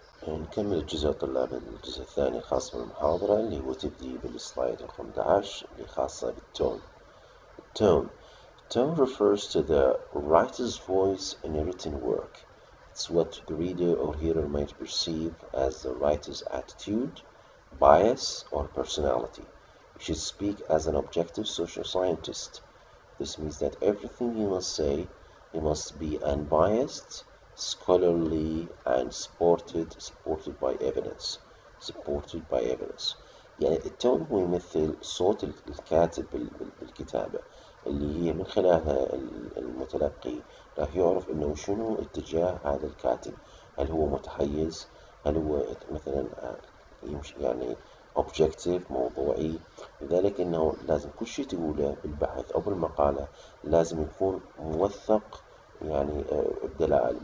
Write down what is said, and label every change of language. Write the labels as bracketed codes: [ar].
[ar] نكمل الجزء يا طلاب، الجزء الثاني خاص بالمحاضرة اللي هو تبدي بالسلايد رقم 11 اللي خاصة بالتون. [en] Tone. Tone refers to the writer's voice in a written work. It's what the reader or hearer might perceive as the writer's attitude, bias, or personality. You should speak as an objective social scientist. This means that everything you must say, you must be unbiased, scholarly, and supported by evidence. Supported by evidence. [ar] يعني التون هو يمثل صوت الكاتب بالكتابة، اللي هي من خلالها المتلقي راح يعرف انه شنو اتجاه هذا الكاتب. هل هو متحيز؟ هل هو مثلا يعني objective موضوعي؟ لذلك انه لازم كل شيء تقوله بالبحث او بالمقالة لازم يكون موثق، يعني بدلائل.